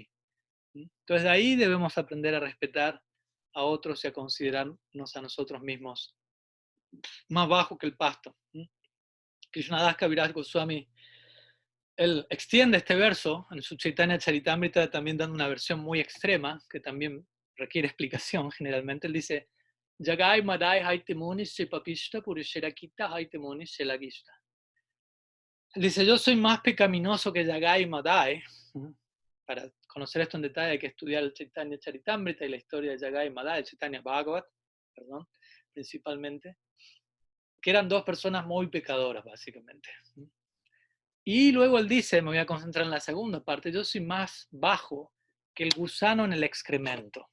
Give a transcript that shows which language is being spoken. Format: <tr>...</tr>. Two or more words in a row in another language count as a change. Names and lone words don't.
<es>Entonces de ahí debemos aprender a respetar a otros y a considerarnos a nosotros mismos más bajo que el pasto. Krishnadas Kaviraj Goswami, él extiende este verso en su Chaitanya Charitamrita, también dando una versión muy extrema, que también requiere explicación generalmente. Él dice,</es> <bn>জগাই মাধাই হৈতে মুঞি সে পাপিষ্ঠ পুরীষের কীট হৈতে মুঞি সে লঘিষ্ঠ.</bn> <es>Él dice, yo soy más pecaminoso que Yagai y Madai. Para conocer esto en detalle hay que estudiar el Chaitanya Charitamrita y la historia de Yagai y Madai, el Chaitanya Bhagavat, perdón, principalmente, que eran dos personas muy pecadoras, básicamente. Y luego él dice, me voy a concentrar en la segunda parte, yo soy más bajo que el gusano en el excremento.</es>